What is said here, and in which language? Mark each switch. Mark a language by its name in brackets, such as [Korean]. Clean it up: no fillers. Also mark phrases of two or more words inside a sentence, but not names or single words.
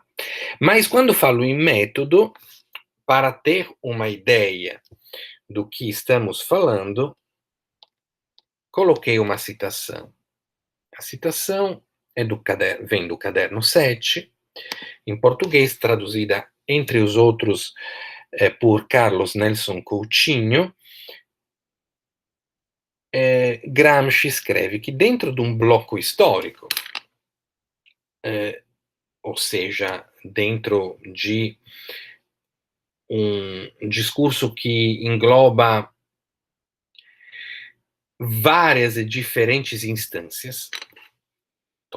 [Portuguese] Mas quando falo em método, para ter uma ideia do que estamos falando, coloquei uma citação. A citação vem do caderno 7, em português, traduzida, entre os outros, por Carlos Nelson Coutinho. Gramsci [Italian] scrive che [Portuguese] dentro de um bloco histórico, ou seja, dentro de um discurso que engloba várias e diferentes instâncias, estou